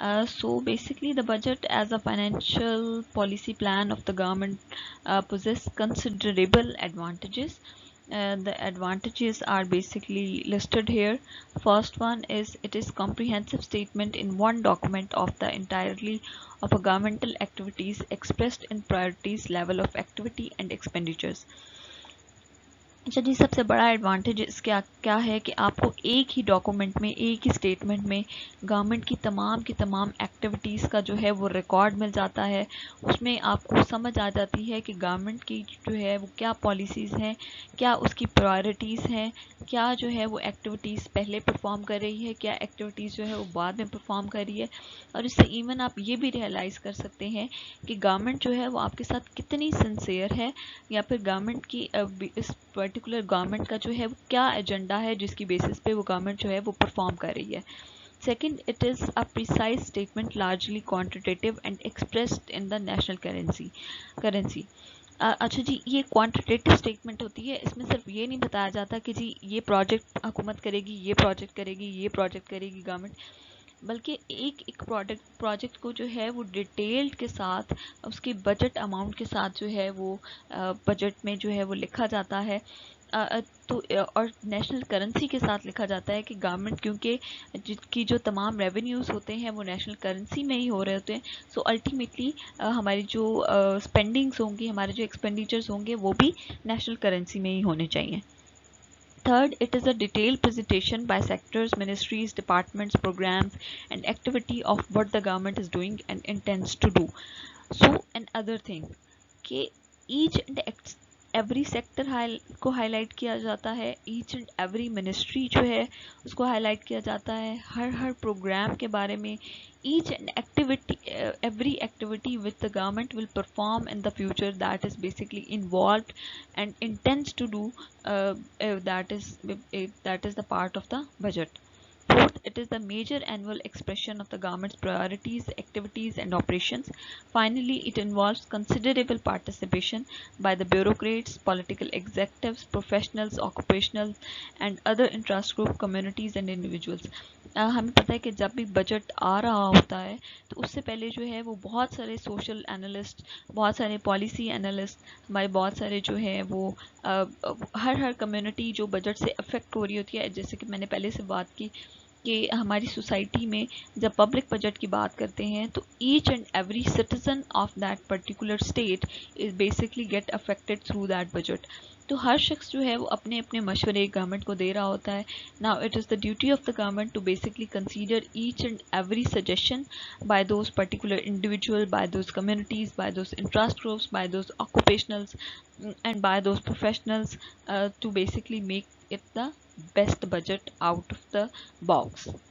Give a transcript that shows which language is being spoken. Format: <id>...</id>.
<en>So basically the budget as a financial policy plan of the government possess considerable advantages. The advantages are basically listed here. First one is it is comprehensive statement in one document of the entirely of a governmental activities expressed in priorities, level of activity and expenditures.</en> <ur>اچھا جی، سب سے بڑا advantage اس کا کیا ہے کہ آپ کو ایک ہی ڈاکومنٹ میں، ایک ہی اسٹیٹمنٹ میں گورنمنٹ کی تمام ایکٹیویٹیز کا جو ہے وہ ریکارڈ مل جاتا ہے. اس میں آپ کو سمجھ آ جاتی ہے کہ گورنمنٹ کی جو ہے وہ کیا پالیسیز ہیں، کیا اس کی پرائرٹیز ہیں، کیا جو ہے وہ ایکٹیویٹیز پہلے پرفارم کر رہی ہے، کیا ایکٹیویٹیز جو ہے وہ بعد میں پرفارم کر رہی ہے. اور اس سے ایون آپ یہ بھی ریئلائز کر سکتے ہیں کہ گورنمنٹ جو ہے وہ آپ کے ساتھ کتنی سنسیئر ہے، یا پھر گورنمنٹ کی اس پرٹیکولر گورنمنٹ کا جو ہے وہ کیا ایجنڈا ہے جس کی بیسس پہ وہ گورنمنٹ جو ہے وہ پرفارم کر رہی ہے.</ur> <en>Second, it is a precise statement largely quantitative and expressed in the national currency.</en> <ur>اچھا جی، یہ کوانٹیٹیو اسٹیٹمنٹ ہوتی ہے. اس میں صرف یہ نہیں بتایا جاتا کہ جی یہ پروجیکٹ حکومت کرے گی، یہ پروجیکٹ کرے گی، یہ پروجیکٹ کرے گی گورنمنٹ، بلکہ ایک ایک پروجیکٹ کو جو ہے وہ ڈیٹیلڈ کے ساتھ اس کے بجٹ اماؤنٹ کے ساتھ جو ہے وہ بجٹ میں جو ہے وہ لکھا جاتا ہے. تو اور نیشنل کرنسی کے ساتھ لکھا جاتا ہے کہ گورنمنٹ کیونکہ کی جو تمام ریونیوز ہوتے ہیں وہ نیشنل کرنسی میں ہی ہو رہے ہوتے ہیں. سو الٹیمیٹلی ہماری جو اسپینڈنگس ہوں گی، ہمارے جو ایکسپینڈیچرز ہوں گے وہ بھی نیشنل کرنسی میں ہی ہونے چاہیے.</ur> <en>Third, it is a detailed presentation by sectors, ministries, departments, programs, and activity of what the government is doing and intends to do. So, another thing,</en> <ur>کہ ایچ اینڈ ایوری سیکٹر کو high light کیا جاتا ہے، H and every ministry جو ہے اس کو high light کیا جاتا ہے، ہر پروگرام کے بارے میں.</ur> <en>Each and activity every activity with the government will perform in the future that is basically involved and intends to do that is the part of the budget. Fourth, it is the major annual expression of the government's priorities, activities, and operations. Finally, it involves considerable participation by the bureaucrats, political executives, professionals, occupational, and other interest group communities and individuals.</en> <ur>ہمیں پتہ ہے کہ جب بھی budget آ رہا ہوتا ہے تو اس سے پہلے جو ہے وہ بہت سارے سوشل انالسٹ، بہت سارے پالیسی انالسٹ، ہمارے بہت سارے جو ہے وہ ہر کمیونٹی جو بجٹ سے افیکٹ ہو رہی ہوتی ہے. جیسے کہ میں نے پہلے سے بات کی کہ ہماری سوسائٹی میں جب پبلک بجٹ کی بات کرتے ہیں تو</ur> <en>Each and every citizen of that particular state is basically get affected through that budget.</en> <ur>تو ہر شخص جو ہے وہ اپنے اپنے مشورے گورنمنٹ کو دے رہا ہوتا ہے.</ur> <en>Now it is the duty of the government to basically consider each and every suggestion by those particular individual, by those communities, by those interest groups, by those occupationals, and by those professionals to basically make it the best budget out of the box.</en>